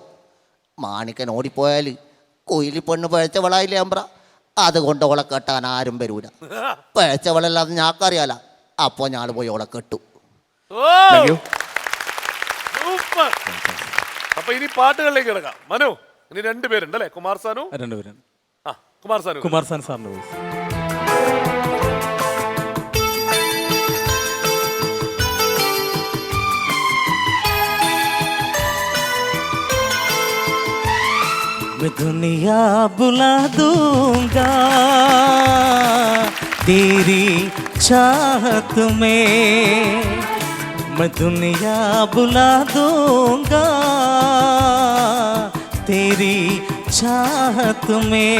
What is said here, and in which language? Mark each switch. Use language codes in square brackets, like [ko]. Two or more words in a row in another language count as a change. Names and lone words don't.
[ml] മാണിക്കൻ ഓടിപ്പോയാൽ കൊയിലി പെണ്ണ് പഴച്ചവളായില്ലേ അമ്പ്ര, അതുകൊണ്ട് ഓളെ കെട്ടാൻ ആരും വരൂല. പഴച്ചവളല്ലാതെ ഞാക്കറിയാല. അപ്പോൾ ഞാൻ പോയി ഓളെ കെട്ടു. [en] thank you. [ml] സൂപ്പർ. അപ്പൊ ഇനി പാട്ടുകളിലേക്ക് കിടക്കാം. മനു, ഇനി 2 പേരുണ്ട് അല്ലേ? കുമാർ സാനു. 2 പേരാണ്. കുമാർ സാനു. കുമാർ സാൻ സാറിന്റെ വോയിസ്. [hi] मैं दुनिया बुला दूंगा तेरी चाहत में, मैं दुनिया बुला दूंगा तेरी चाहत में.